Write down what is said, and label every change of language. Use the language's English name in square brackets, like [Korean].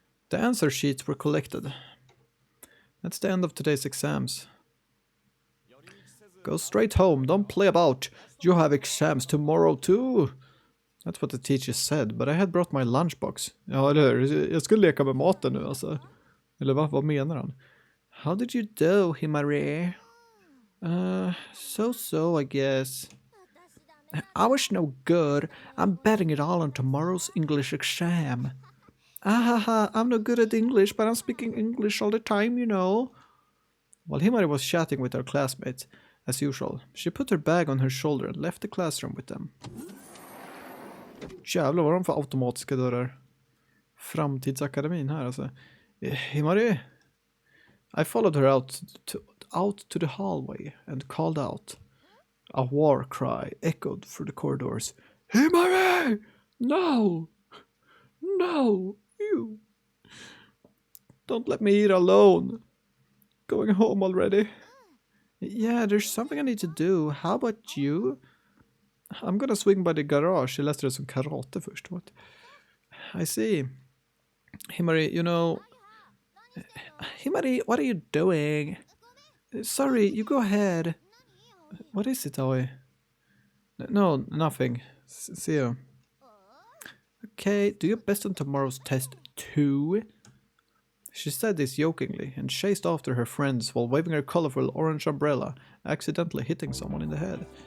[English] The answer sheets were collected. That's the end of today's exams. Go straight home, don't play about. You have exams tomorrow too. That's what the teacher said, but I had brought my lunchbox. [Swedish] Ja, jag skulle leka med maten nu alltså. Eller vad menar han? [English] How did you do, Himari? So, I guess. I was no good. I'm betting it all on tomorrow's English exam. I'm no good at English, but I'm speaking English all the time, you know. While Himari was chatting with her classmates, as usual, she put her bag on her shoulder and left the classroom with them. [Swedish] Jävlar, vad är de för automatiska dörrar? Framtidsakademin här alltså. [English] Himari? I followed her out to the hallway and called out. A war cry echoed through the corridors. Himari! No! No! You! Don't let me eat alone. Going home already? Yeah, there's something I need to do. How about you? I'm gonna swing by the garage. [Swedish] Jag läste det som karate först. [English] What? I see. Himari, you know... Himari, what are you doing? Sorry, you go ahead. What is it, Aoi? No, nothing. See you. Okay, do your best on tomorrow's test too. She said this jokingly and chased after her friends while waving her colorful orange umbrella, accidentally hitting someone in the head.